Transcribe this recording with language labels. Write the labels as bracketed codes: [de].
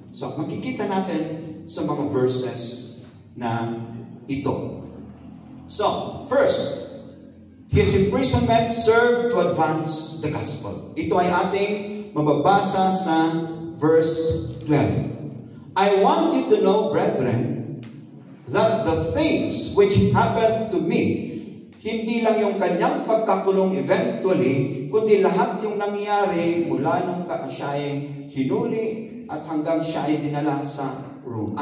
[tl] So, makikita natin sa mga verses na ito. [en] So, first, his imprisonment served to advance the gospel. [tl] Ito ay ating mababasa sa verse 12. [en] I want you to know, brethren, that the things which happened to me, [tl] hindi lang yung kanyang pagkakulong eventually, kundi lahat yung nangyari mula nung siya ay hinuli at hanggang siya ay dinala sa Rome.